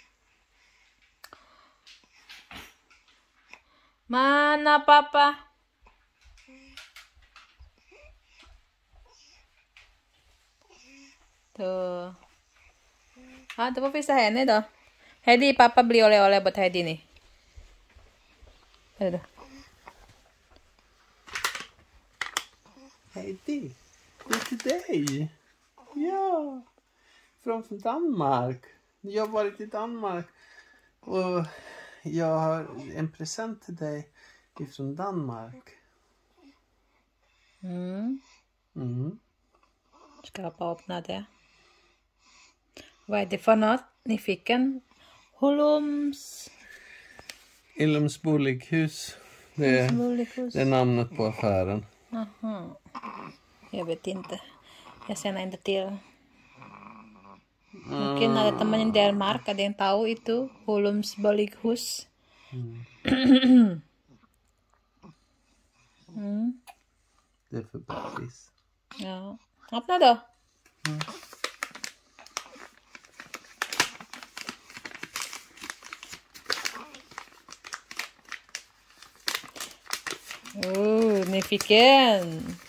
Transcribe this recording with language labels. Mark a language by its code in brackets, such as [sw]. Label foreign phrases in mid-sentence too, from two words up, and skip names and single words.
[id] Mana papa? Tuh. Ah, tuh pisah ini tuh. Hedi, papa beli oleh-oleh buat Hedi nih. Aduh. [sv] Heidi, det är till dig. Ja, från Danmark. Jag har varit i Danmark och jag har en present till dig ifrån Danmark. Ska papa öppna det? Vad är det för något? Ni fick en Illums Bolighus. Det är namnet på affären. Aha. Jag vet inte. Jag känner inte till. [id] Mungkin ada teman yang dari Denmark, ada yang tahu itu Holums Bolighus. [sv] Det är för bebis. Ja. Öppna då. Ni fick en.